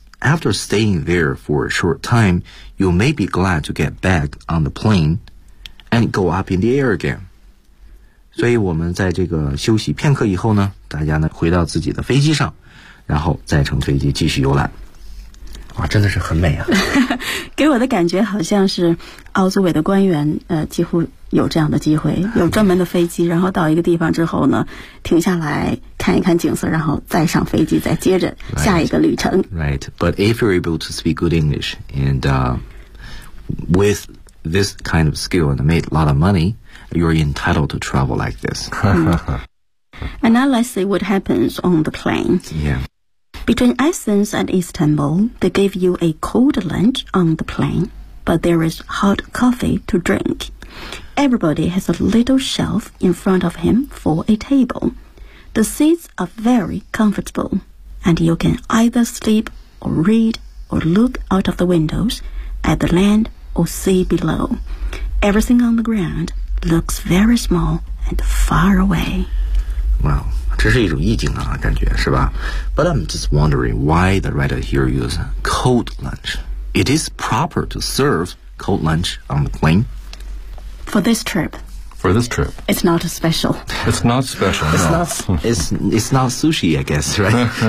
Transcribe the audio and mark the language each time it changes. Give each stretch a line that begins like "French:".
English: After staying there for a short time, you may be glad to get back on the plane and go up in the air again.
Chinese: 所以我们在这个休息片刻以后呢，大家呢回到自己的飞机上，然后再乘飞机继续游览。哇，真的是很美啊。给我的感觉好像是奥组委的官员几乎有这样的机会，有专门的飞机，然后到一个地方之后呢停下来看一看景色，然后再上飞机，再接着下一个旅程。
English: Right, but if you're able to speak good English and with this kind of skill and made a lot of money, you're entitled to travel like this. And now let's see what happens on the plane. Yeah. Between Athens and Istanbul, they give you a cold lunch on the plane, but there is hot coffee to drink. Everybody has a little shelf in front of him for a table. The seats are very comfortable, and you can either sleep or read or look out of the windows at the land or sea below. Everything on the ground looks very small and far away. Wow.
Chinese: 这是一种意境啊，感觉是吧？
English: But I'm just wondering why the writer here use cold lunch. It is proper to serve cold lunch on the plane. For this trip. It's not special. It's not special, it's no. It's not sushi, I guess, right?